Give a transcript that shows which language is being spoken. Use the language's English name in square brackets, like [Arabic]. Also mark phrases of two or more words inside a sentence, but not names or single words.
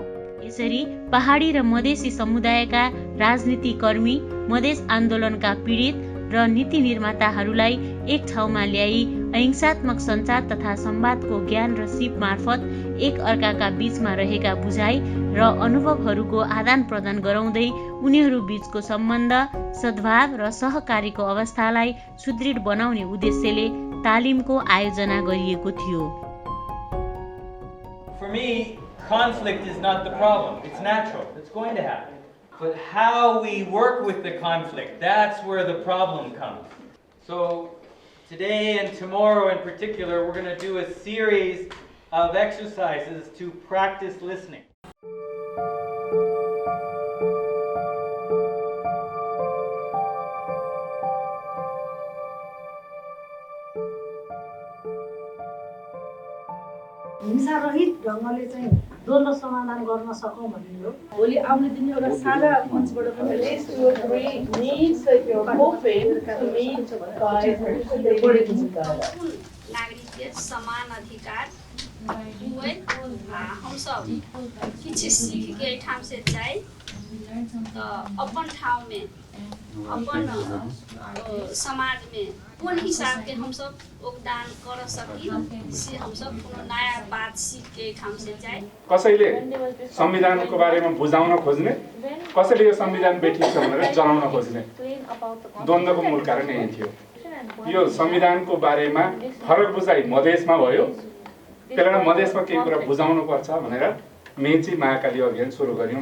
[Nepali] यसरी पहाडी र मधेसी समुदायका राजनीतिक कर्मी, मधेस आन्दोलनका पीडित र नीति निर्माताहरूलाई एक ठाउँमा ल्याई अहिंसात्मक सञ्चार तथा संवादको ज्ञान र सिप मार्फत एक अर्काका बीचमा रहेका बुझाइ र अनुभवहरूको आदान प्रदान गराउँदै उनीहरू बीचको सम्बन्ध, सद्भाव र सहकारीको अवस्थालाई सुदृढ बनाउने उद्देश्यले तालिमको आयोजना गरिएको थियो। [English] For me, conflict is not the problem. It's natural. It's going to happen. But how we work with the conflict, that's where the problem comes. So today and tomorrow in particular, we're going to do a series of exercises to practice listening. [Nepali] हिंसारहित ढङ्गले चाहिँ द्वन्द्व समाधान गर्न सकौँ भन्ने हो। भोलि आउने दिन एउटा साझा मञ्चबाट पनि [Maithili] नागरिक समान अधिकार हुए हम सब किसी सीख के ठाम से जाए तो अपन ठाव में अपन समाज में कौन हिसाब के हम सब योगदान कर सकी से हम सब कोनो नया बात सीख के ठाम से जाए। [Nepali] कसैले संविधानको बारेमा बुझाउन खोज्ने, कसैले यो संविधान बेठी छ भनेर जनाउन खोज्ने द्वन्द्वको मूल कारण यही थियो। यो संविधानको बारेमा फरक बुझाइ मधेसमा भयो, त्यसैले मधेसमा केही कुरा बुझाउनु पर्छ भनेर मेची महाकाली अभियान सुरु गर्यौं।